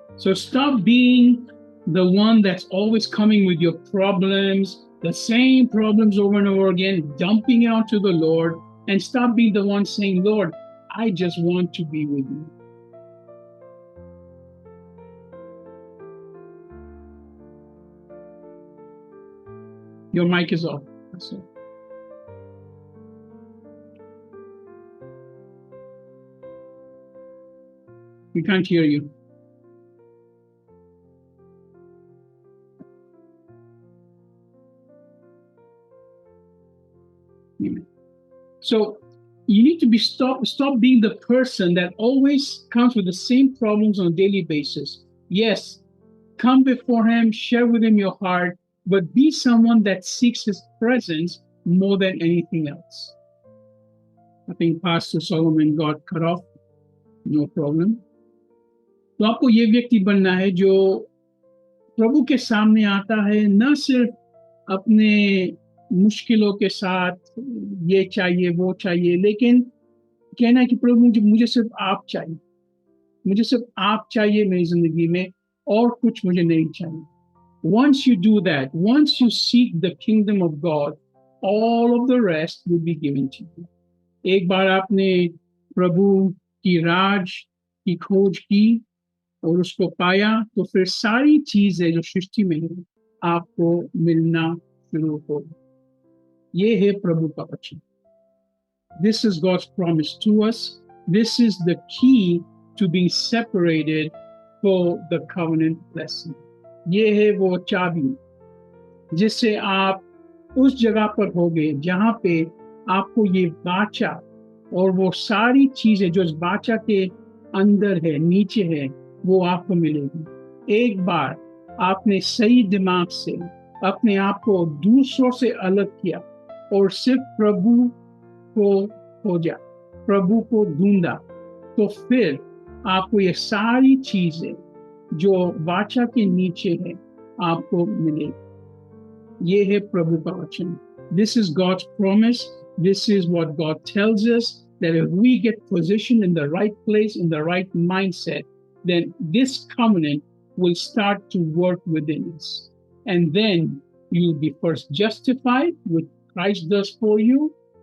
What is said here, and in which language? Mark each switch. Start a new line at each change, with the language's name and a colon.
English: So stop being the one that's always coming with your problems, the same problems over and over again, dumping it onto the Lord, and stop being the one saying, Lord, I just want to be with you. Your mic is off. That's all. We can't hear you. So you need to stop being the person that always comes with the same problems on a daily basis. Yes, come before Him, share with Him your heart, but be someone that seeks His presence more than anything else. I think Pastor Solomon got cut off. No problem.
Hindi: तो आपको ये व्यक्ति बनना है जो प्रभु के सामने आता है, न सिर्फ अपने मुश्किलों के साथ, ये चाहिए वो चाहिए, लेकिन कहना है कि प्रभु मुझे सिर्फ आप चाहिए, मुझे सिर्फ आप चाहिए मेरी जिंदगी में, और कुछ मुझे नहीं चाहिए.
English: Once you do that, once you seek the kingdom of God, all of the rest will be given to you.
Hindi: एक बार आपने प्रभु की राज की खोज की और उसको पाया, तो फिर सारी चीजें जो सृष्टि में है आपको मिलना शुरू हो. ये है प्रभु का वचन.
English: This is God's promise to us. This is the key to being separated for the covenant blessing.
Hindi: ये है वो चाबी जिससे आप उस जगह पर होगे जहां पे आपको ये वाचा और वो सारी चीजें जो इस वाचा के अंदर है, नीचे है, वो आपको मिलेगी. एक बार आपने सही दिमाग से अपने आप को दूसरों से अलग किया और सिर्फ प्रभु को खोजा, प्रभु को ढूंढा, तो फिर आपको ये सारी चीजें जो वाचा के नीचे है आपको मिलेगी. ये है प्रभु का वचन.
English: This is God's promise. This is what God tells us, that if we get positioned in the right place, in the right mindset, then this covenant will start to work within us. And then You'll be first justified, which Christ does for you.